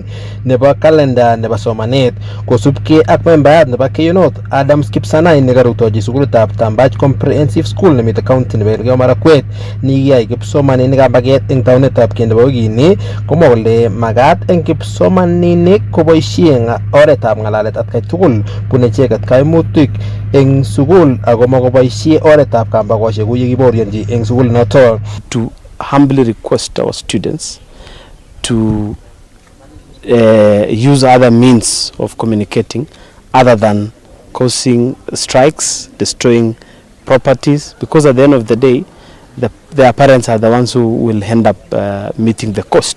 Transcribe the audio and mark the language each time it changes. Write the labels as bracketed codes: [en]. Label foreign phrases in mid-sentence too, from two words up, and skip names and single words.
[kln] nebo kalenda nebo somanet kosubkei ak membayat nebo Keiyo North Adams Kipsanai nekarutochi sukulitab Tambach Comprehensive School nemite county nebo Elgeyo Marakwet nikiyai kipsomaninik kambaget eng taunetab keny nebo wikini komwa kole magat eng kipsomaninik koboisie oretab ng'alalet atkai tugul bune icheket kaimutik eng sukul ako makoboisie oretab kambagoshek kou yekiborionji eng sukul noto. [en] To humbly request our students to use other means of communicating other than causing strikes, destroying properties, because at the end of the day their parents are the ones who will end up meeting the cost.